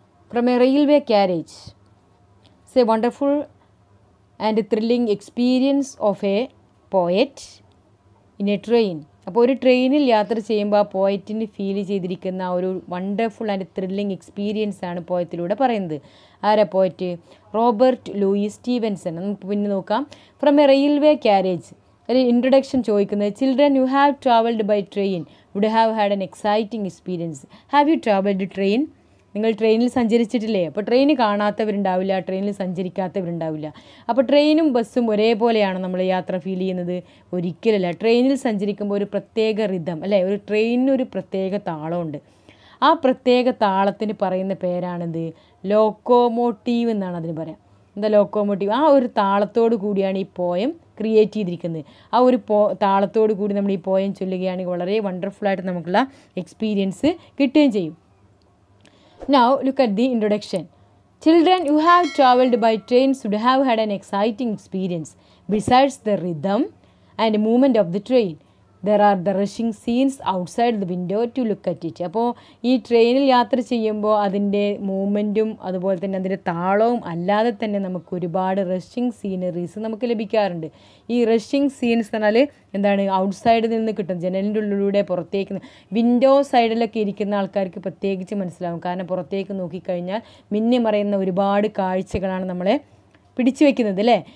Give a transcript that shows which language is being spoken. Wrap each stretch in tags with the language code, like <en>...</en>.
<en>From a railway carriage. It's a wonderful and thrilling experience of a poet in a train.</en> <ml>അപ്പോൾ ഒരു ട്രെയിനിൽ യാത്ര ചെയ്യുമ്പോൾ ആ പോയറ്റിന് ഫീൽ ചെയ്തിരിക്കുന്ന ഒരു വണ്ടർഫുൾ ആൻഡ് ത്രില്ലിംഗ് എക്സ്പീരിയൻസ് ആണ് പോയത്തിലൂടെ പറയുന്നത്. ആരാ പോയറ്റ്? Robert Luis Stephenson. നമുക്ക് പിന്നെ നോക്കാം.</ml> <en>From a railway carriage.</en> <ml>ഒരു ഇൻട്രൊഡക്ഷൻ ചോദിക്കുന്നത്,</ml> <en>Children you have travelled by train would have had an exciting experience. Have you travelled train?</en> <ml>നിങ്ങൾ ട്രെയിനിൽ സഞ്ചരിച്ചിട്ടില്ലേ? അപ്പോൾ ട്രെയിൻ കാണാത്തവരുണ്ടാവില്ല, ട്രെയിനിൽ സഞ്ചരിക്കാത്തവരുണ്ടാവില്ല. അപ്പോൾ ട്രെയിനും ബസ്സും ഒരേപോലെയാണ് നമ്മൾ യാത്ര ഫീൽ ചെയ്യുന്നത്? ഒരിക്കലല്ല. ട്രെയിനിൽ സഞ്ചരിക്കുമ്പോൾ ഒരു പ്രത്യേക റിതം അല്ലേ, ഒരു ട്രെയിനിനൊരു പ്രത്യേക താളമുണ്ട്. ആ പ്രത്യേക താളത്തിന് പറയുന്ന പേരാണിത് ലോക്കോമോട്ടീവ് എന്നാണ് അതിന് പറയാം. എന്താ ലോക്കോമോട്ടീവ്? ആ ഒരു താളത്തോട് കൂടിയാണ് ഈ പോയം ക്രിയേറ്റ് ചെയ്തിരിക്കുന്നത്. ആ ഒരു താളത്തോട് കൂടി നമ്മൾ ഈ പോയം ചൊല്ലുകയാണെങ്കിൽ വളരെ വണ്ടർഫുള്ളായിട്ട് നമുക്കുള്ള എക്സ്പീരിയൻസ് കിട്ടുകയും ചെയ്യും.</ml> <en>Now look at the introduction. Children who have travelled by train should have had an exciting experience. Besides the rhythm and movement of the train, there are the rushing scenes outside the window to look at it.</en> <ml>അപ്പോൾ ഈ ട്രെയിനിൽ യാത്ര ചെയ്യുമ്പോൾ അതിൻ്റെ മൂവ്മെൻറ്റും അതുപോലെ തന്നെ അതിൻ്റെ താളവും അല്ലാതെ തന്നെ നമുക്ക് ഒരുപാട് റഷിങ് സീനറീസ് നമുക്ക് ലഭിക്കാറുണ്ട്. ഈ റഷിങ് സീൻസ് പറഞ്ഞാൽ എന്താണ്? ഔട്ട്സൈഡിൽ നിന്ന് കിട്ടും, ജനലിൻ്റെ ഉള്ളിലൂടെ പുറത്തേക്ക്. വിൻഡോ സൈഡിലൊക്കെ ഇരിക്കുന്ന ആൾക്കാർക്ക് പ്രത്യേകിച്ച് മനസ്സിലാവും. കാരണം പുറത്തേക്ക് നോക്കിക്കഴിഞ്ഞാൽ മിന്നി മറയുന്ന ഒരുപാട് കാഴ്ചകളാണ് നമ്മളെ പിടിച്ചു വയ്ക്കുന്നത് അല്ലേ.</ml>